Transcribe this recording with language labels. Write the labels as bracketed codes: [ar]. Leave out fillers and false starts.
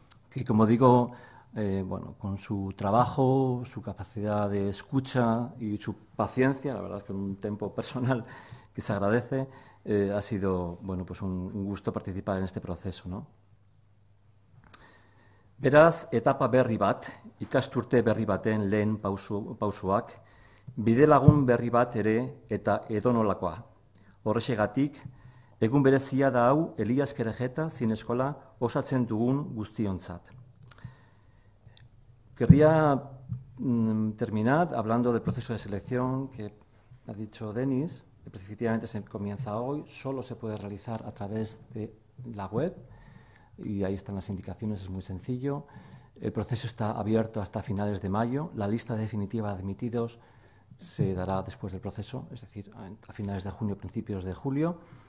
[es] que, como digo, bueno, con su trabajo, su capacidad de escucha y su paciencia, la verdad es que en un tiempo personal que se agradece, ha sido, bueno, pues un gusto participar en este proceso, ¿no? [eu] Beraz, etapa berri bat, ikasturte berri baten lehen pausuak, bidelagun berri bat ere eta edonolakoa. Horrexegatik, Egun berezia da hau Elias Kerejeta zineskola osatzen dugun guztiontzat. [es] Querría terminar hablando del proceso de selección que ha dicho Denis. Efectivamente se comienza hoy, solo se puede realizar a través de la web y ahí están las indicaciones, es muy sencillo. El proceso está abierto hasta finales de mayo. La lista definitiva de admitidos se dará después del proceso, es decir, a finales de junio, principios de julio.